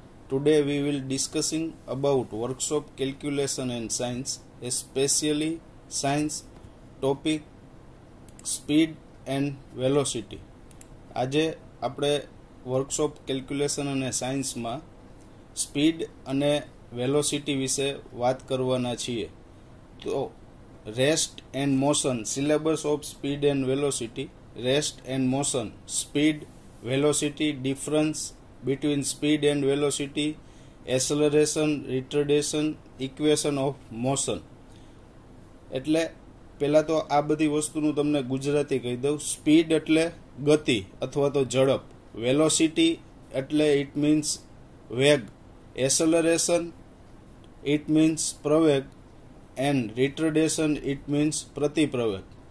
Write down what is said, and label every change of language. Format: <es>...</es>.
<en>Today we will discussing about workshop calculation and science, especially science topic speed and velocity.</en> <gu>આજે આપણે workshop calculation અને સાયન્સમાં speed અને velocity વિશે વાત કરવાના છીએ.</gu> <en>તો rest and motion, syllabus of speed and velocity. Rest and motion, speed, velocity, difference between speed and velocity, acceleration, retardation, equation of motion.</en> <gu>એટલે પહેલા તો આ બધી વસ્તુનું તમને ગુજરાતી કહી દઉં. સ્પીડ એટલે ગતિ અથવા તો ઝડપ, વેલોસિટી એટલે</gu> <en>it means</en> <gu>વેગ, એસેલરેશન ઇટ મીન્સ પ્રવેગ એન્ડ રિટર્ડેશન ઇટ મીન્સ પ્રતિપ્રવેગ.</gu>